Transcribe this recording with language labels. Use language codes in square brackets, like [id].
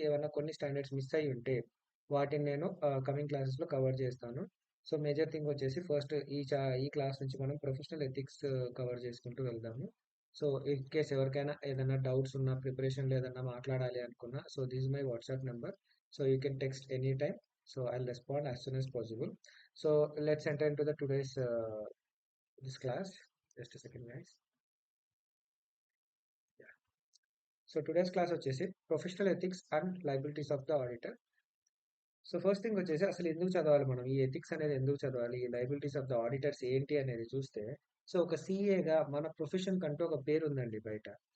[te] ఏమైనా కొన్ని standards miss అయ్యి ఉంటే వాటిని నేను కమింగ్ క్లాసెస్లో కవర్ చేస్తాను. సో మేజర్ థింగ్ వచ్చేసి ఫస్ట్ ఈ క్లాస్ నుంచి మనం ప్రొఫెషనల్ ఎథిక్స్ కవర్ చేసుకుంటూ వెళ్దాము. సో ఇన్ కేస్ ఎవరికైనా ఏదైనా డౌట్స్ ఉన్నా, ప్రిపరేషన్లో ఏదైనా మాట్లాడాలి అనుకున్నా, [en] So this my WhatsApp number. So you can text any time. So I respond as soon as possible. So let's enter into the today's this class. Just a second, guys. Yeah. So today's class [te] వచ్చేసి [en] Professional ethics and liabilities of the auditor. [te] So first thing వచ్చేసి అసలు ఎందుకు చదవాలి మనం, ఈ ethics అనేది ఎందుకు చదవాలి, ఈ లైబిలిటీస్ ఆఫ్ ద ఆడిటర్స్ ఏంటి అనేది చూస్తే, సో ఒక సీఏగా మన ప్రొఫెషన్ కంటూ ఒక పేరు ఉందండి బయట.